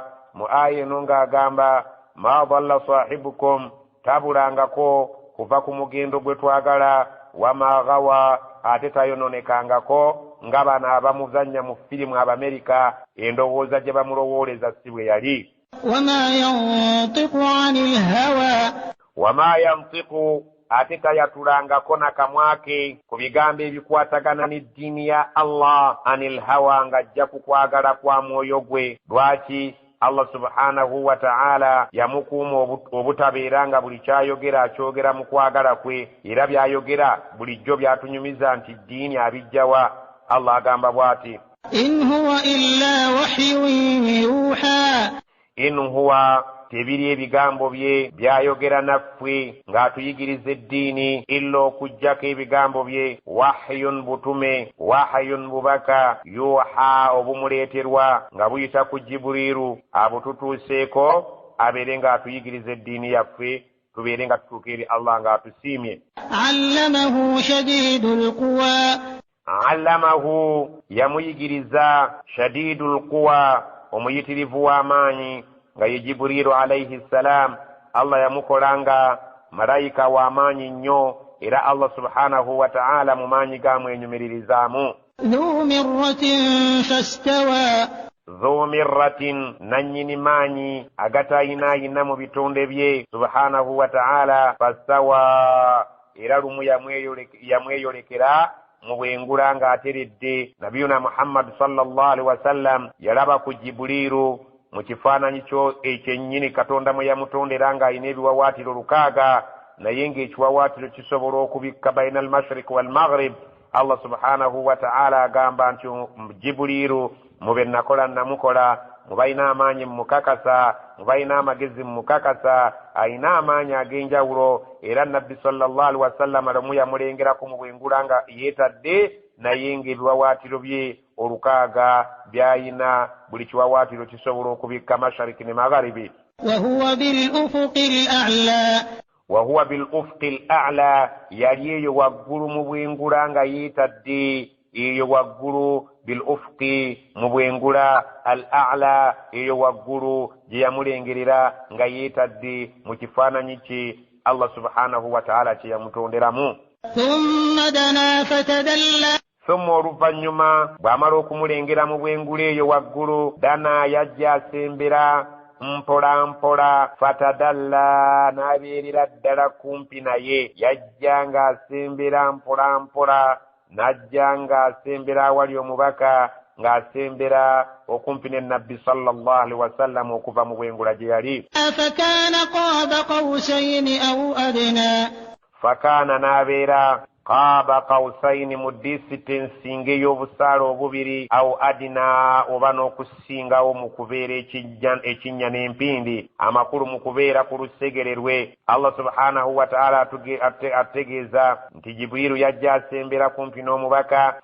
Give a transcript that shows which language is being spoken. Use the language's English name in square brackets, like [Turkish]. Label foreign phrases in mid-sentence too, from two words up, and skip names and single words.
[Ganda] Mu aya eno ng'agamba [Arabic] ما ضل صاحبكم, [Ganda] tabulangako kuva ku mugendo gwe twagala, [Arabic] وما غوى [Ganda] ate tayononekangako nga bano abamuzannya mu firimu Abamerika endowooza gye bamulowooleza si bwe yali. [Arabic] وما ينطق عن الهوى. وما ينطق [Ganda] ate tayatulangako na kamwake ku bigambo ebikwatagana n'eddiini ya Allah [Arabic] عن الهوى, [Ganda] ng'ajja ku kwagala kwa mwoyo gwe. Lwaki? Allah [Arabic] سبحانه وتعالى [Ganda] yamukuuma obutabeera nga buli kyayogera akyogera mu kwagala kwe, era byayogera bulijjo byatunyumiza nti ddiini abijjawa. Allah agamba bw'ati, [Arabic] إن هو إلا وحي يوحى. إن هو, [Ganda] tebiri ebigambo bye byayogera naffe ng'atuyigiriza eddiini, illa okuggyako ebigambo bye wahyun butume, wahyun bubaka, yuha obumuleeterwa nga buyita ku Jibuliru abututuuseeko abeere ng'atuyigiriza eddiini yaffe, tubeere nga tutuuka eri Allah ng'atusiimye. [Arabic] علمه شديد القوى. allamahu, [Ganda] yamuyigiriza [Arabic] شديد القوى, [Ganda] omuyitirivu w'amaanyi nga ye Jibuliru [Arabic] عليه السلام. [Ganda] Allah yamukolanga malayika w'amaanyi nnyo, era Allah [Arabic] سبحانه وتعالى [Ganda] mu maanyi gamwenyumiririzaamu. [Arabic] ذو مرة فاستوى. ذو مرة, [Ganda] nannyini maanyi agatayinaayina mu bitonde bye [Arabic] سبحانه وتعالى. [Ganda] fastawa, era lumu yamweyolekera mu bwengula ng'ateredde. nabiyuna Muhammad [Arabic] صلى الله عليه وسلم [Ganda] yalaba ku Jibuliru mu kifaananyi kyo ekyennyini Katonda mwe yamutondera ng'alina ebiwawaatiro 6, naye ng'ekiwawaatiro kisobola okubikka [Arabic] بين المشرق والمغرب. [Ganda] Allah [Arabic] سبحانه وتعالى [Ganda] agamba nti Jibuliru mube nakola namukola, mubalina amaanyi mumukakasa, mubalina amagezi mumukakasa, alina amaanyi ag'enjawulo. era nabbi [Arabic] صلى الله عليه وسلم [Ganda] alamu yamulengerako mu bwengula nga yeetadde, naye ng'ebiwawaatiro bye 6 byayina, buli kiwawaatiro kisobola okubikka mashariki ne magharibi. [Arabic] وهو بالأفق الأعلى. وهو بالأفق الأعلى, [Ganda] yali eyo waggulu mu bwengula nga yeetadde, eyo waggulu [Arabic] بالأفق [Ganda] mu bwengula, al-a'la eyo waggulu gye yamulengerera nga yeetadde mu kifaananyi kye Allah [Arabic] سبحانه وتعالى [Ganda] kye yamutonderamu. [Arabic] ثم دنا فتدلى. [Ganda] Thumma oluvannyuma bw'amala okumulengera mu bwengula eyo waggulu, dana yajja asembera mpola mpola, fatadalla, n'abeerera ddala kumpi naye. yajja ng'asembera mpola mpola, n'ajja ng'asembera awali omubaka, ng'asembera okumpi ne nabbi [Arabic] صلى الله عليه وسلم [Ganda] okuva mu bwengula gye yali. [Arabic] فكان قاب قوسين أو أدنى. [Ganda] Fakaana n'abeera [Arabic] قاب قوسين, [Ganda] mu disitansi ng'ey'obusaala obubiri, [Arabic] أو أدنى, [Ganda] oba n'okusingawo mu kubeera ekinnya n'empindi, amakulu mu kubeera ku lusegere lwe. Allah [Arabic] سبحانه وتعالى [Ganda] ategeeza nti Jibuliru yajja asembera kumpi n'omubaka.